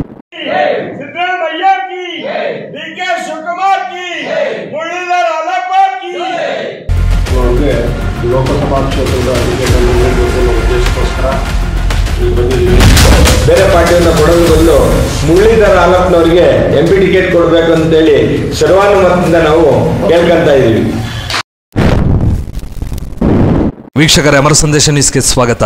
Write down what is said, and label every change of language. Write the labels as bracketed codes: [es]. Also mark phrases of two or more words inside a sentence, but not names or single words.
[hi] सिद्धरामैया की, डीके शिवकुमार की, मुरलीधर आलप्पा की। [kn] ಲೋಕಸಭಾ ಕ್ಷೇತ್ರದ ಟಿಕೆಟ್ ಅನ್ನು ನೀಡಬೇಕು ಉದ್ದೇಶಕ್ಕೋಸ್ಕರ ಇಲ್ಲಿ ಬಂದಿದ್ದೀವಿ. ಬೇರೆ ಪಾರ್ಟಿಯನ್ನು ಕೊಡೋದು ಬದಲು ಮುರಳೀಧರ ಆಲಪ್ಪನವರಿಗೆ MP ಟಿಕೆಟ್ ಕೊಡಬೇಕು ಅಂತೇಳಿ ಸರ್ವಾನುಮತದಿಂದ ನಾವು ಕೇಳ್ಕೊಂತ ಇದ್ದೀವಿ. ವೀಕ್ಷಕರೇ, ಅಮರ ಸಂದೇಶ ನ್ಯೂಸ್ಗೆ ಸ್ವಾಗತ.